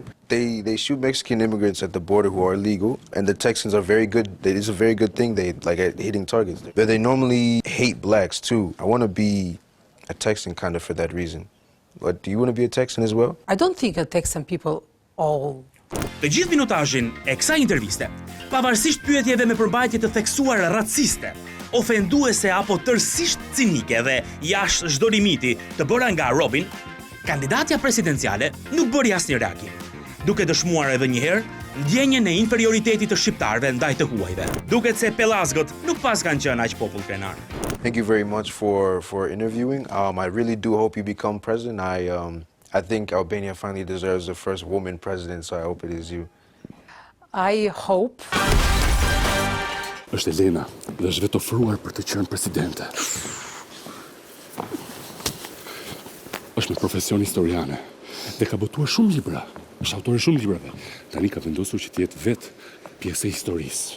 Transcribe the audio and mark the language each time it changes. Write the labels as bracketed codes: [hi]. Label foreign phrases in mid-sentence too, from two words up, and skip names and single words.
[en] They shoot Mexican immigrants at the border who are illegal, and the Texans are very good. It's a very good thing. They like at hitting targets. But they normally hate blacks too. I want to be a Texan kind of for that reason. But do you want to be a Texan as well? I don't think a Texan people all... [sq] Të gjithë minutazhin e kësaj interviste, pavarësisht pyetjeve me përmbajtje të theksuara raciste, ofenduese apo tërësisht cinike dhe jashtë çdo limiti të bëra nga Robin, kandidatja presidenciale nuk bëri asnjë reagim, duke dëshmuar edhe një herë ndjenjen e inferioritetit të shqiptarëve ndaj të huajve. Duket se pellazgët nuk pas kanë qenë aq popull krenar. [en] Thank you very much for interviewing. I really do hope you become president. I think Albania finally deserves the first woman president, so I hope it is you. I hope. [sq] Është Elena dhe është vetë ofruar për të qenë presidente. Është me profesion historiane dhe ka botuar shumë libra. Është autore shumë librave. Tani ka vendosur që të jetë vetë pjesë e historisë.